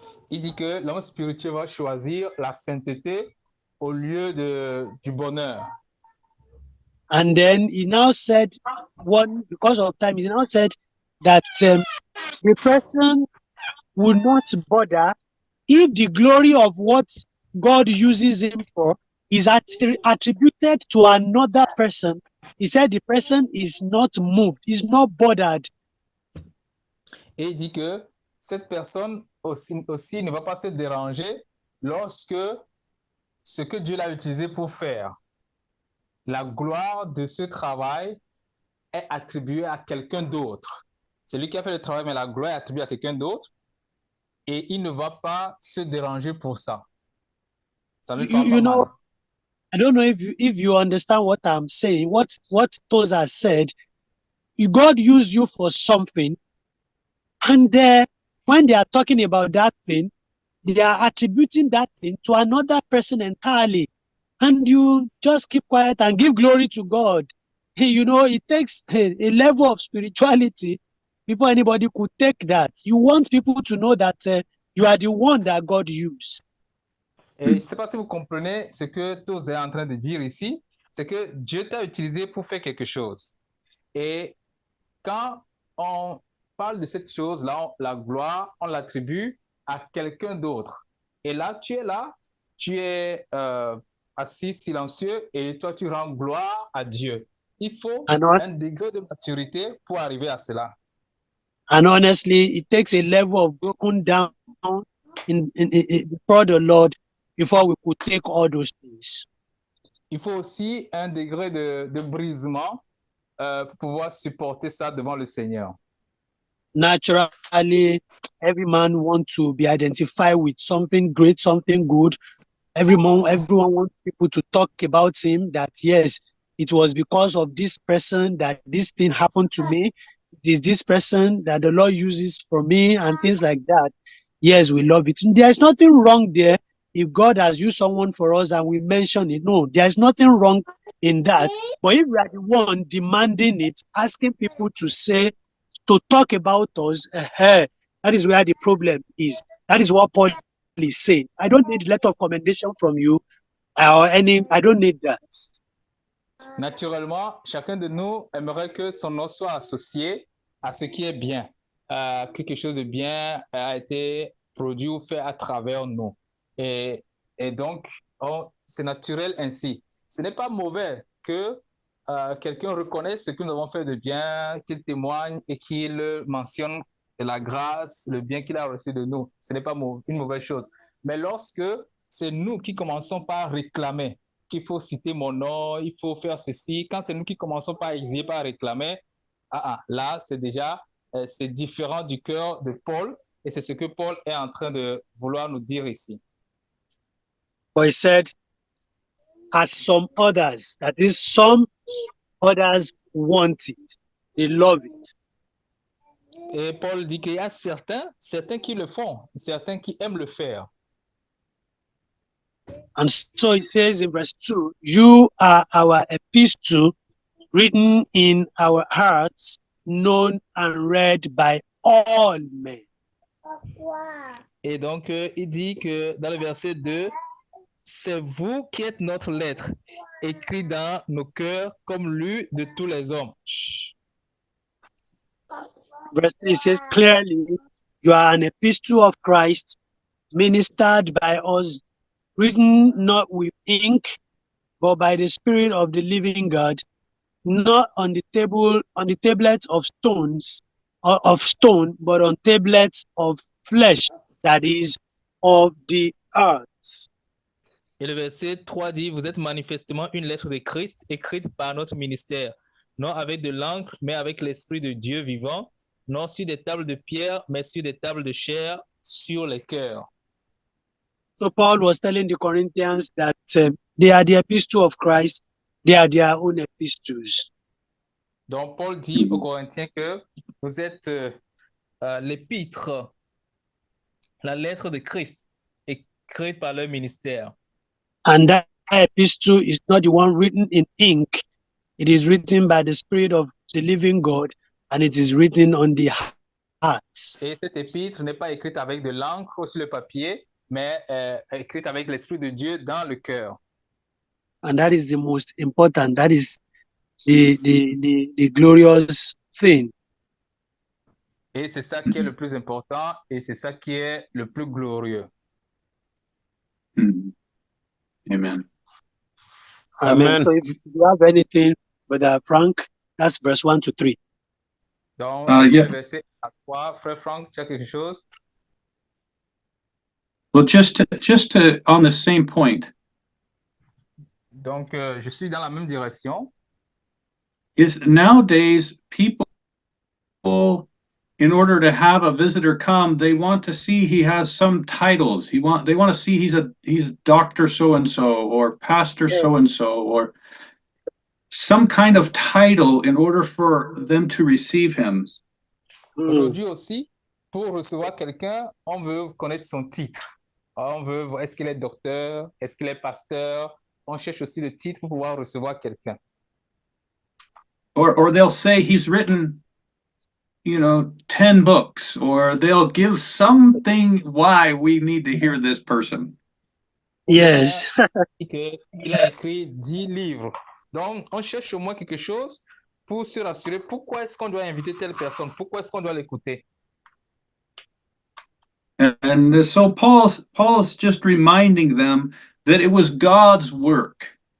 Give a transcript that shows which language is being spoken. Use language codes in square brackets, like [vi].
[fr] Il dit que l'homme spirituel va choisir la sainteté au lieu du bonheur. [en] And then he now said, because of time, he now said that the person will not bother if the glory of what God uses him for is attributed to another person. He said the person is not moved, is not bothered. [fr] Et il dit que cette personne aussi ne va pas se déranger lorsque ce que Dieu l'a utilisé pour faire, la gloire de ce travail est attribuée à quelqu'un d'autre. C'est lui qui a fait le travail, mais la gloire est attribuée à quelqu'un d'autre et il ne va pas se déranger pour ça. Ça lui fait pas mal. [en] I don't know if you understand what I'm saying. What Tozer said, God used you for something, and when they are talking about that thing, they are attributing that thing to another person entirely, and you just keep quiet and give glory to God. you know, it takes a level of spirituality before anybody could take that. You want people to know that you are the one that God used. [fr] Et je ne sais pas si vous comprenez ce que Toz est en train de dire ici, c'est que Dieu t'a utilisé pour faire quelque chose. Et quand on parle de cette chose-là, la gloire, on l'attribue à quelqu'un d'autre. Et là, tu es assis silencieux et toi, tu rends gloire à Dieu. Il faut un degré de maturité pour arriver à cela. [en] And honestly, it takes a level of broken down in before the Lord before we could take all those things. [fr] Il faut aussi un degré de brisement pour pouvoir supporter ça devant le Seigneur. [en] Naturally, every man wants to be identified with something great, something good. Everyone wants people to talk about him, that yes, it was because of this person that this thing happened to me. It is this person that the Lord uses for me and things like that. Yes, we love it. There's nothing wrong there if God has used someone for us and we mention it. No, there's nothing wrong in that. But if we are the one demanding it, asking people to talk about us, that is where the problem is. That is what Paul is saying. I don't need a letter of commendation from you or any. I don't need that. [fr] Naturellement, chacun de nous aimerait que son nom soit associé à ce qui est bien. Quelque chose de bien a été produit ou fait à travers nous. Et donc, c'est naturel ainsi. Ce n'est pas mauvais que quelqu'un reconnaisse ce que nous avons fait de bien, qu'il témoigne et qu'il mentionne la grâce, le bien qu'il a reçu de nous. Ce n'est pas une mauvaise chose. Mais lorsque c'est nous qui commençons par réclamer qu'il faut citer mon nom, il faut faire ceci, quand c'est nous qui commençons par exiger, par réclamer, là, c'est déjà c'est différent du cœur de Paul et c'est ce que Paul est en train de vouloir nous dire ici. [en] But he said, as some others, that is, some others want it, they love it. [fr] Et Paul dit qu'il y a certains qui le font, certains qui aiment le faire. [en] And so he says in verse 2, you are our epistle written in our hearts, known and read by all men. [fr] Et donc, il dit que dans le verset 2, c'est vous qui êtes notre lettre, écrite dans nos cœurs comme lue de tous les hommes. Chut. [en] Verse 3 says clearly, you are an epistle of Christ, ministered by us, written not with ink, but by the Spirit of the living God, not on the tablets of stones, or of stone, but on tablets of flesh, that is, of the earth. [fr] Et le verset 3 dit, vous êtes manifestement une lettre de Christ, écrite par notre ministère, non avec de l'encre, mais avec l'Esprit de Dieu vivant, non sur des tables de pierre, mais sur des tables de chair, sur les cœurs. [en] So Paul was telling the Corinthians that they are the epistle of Christ, they are their own epistles. [fr] Donc Paul dit aux Corinthiens que vous êtes l'épître, la lettre de Christ, écrite par leur ministère. [en] And that epistle is not the one written in ink. It is written by the Spirit of the living God, and it is written on the hearts. [fr] Et cette épître n'est pas écrite avec de l'encre sur le papier, mais écrite avec l'Esprit de Dieu dans le cœur. [en] And that is the most important. That is the glorious thing. [fr] Et c'est ça qui est le plus important et c'est ça qui est le plus glorieux. [en] Amen. Amen. So if you have anything, Brother Frank, that's verse 1 to 3. [fr] Donc, [en] yeah. [fr] verset à 3, Frère Franck, tu as quelque chose? [en] Well, just to on the same point. [fr] Donc, je suis dans la même direction. [en] Is nowadays people, in order to have a visitor come, they want to see he has some titles. They want to see he's Dr. so and so or Pastor so and so or some kind of title in order for them to receive him. [fr] Aujourd'hui aussi, pour recevoir quelqu'un, on veut connaître son titre. On veut voir est-ce qu'il est docteur, est-ce qu'il est pasteur. On cherche aussi le titre pour pouvoir recevoir quelqu'un. [en] or they'll say he's written, 10 books, or they'll give something why we need to hear this person. Yes. [fr] Il a écrit 10 livres. Donc, on cherche au moins quelque chose pour se rassurer. Pourquoi est-ce qu'on doit inviter telle personne? Pourquoi est-ce qu'on doit l'écouter? [en] And so Paul's just reminding them that it was God's work.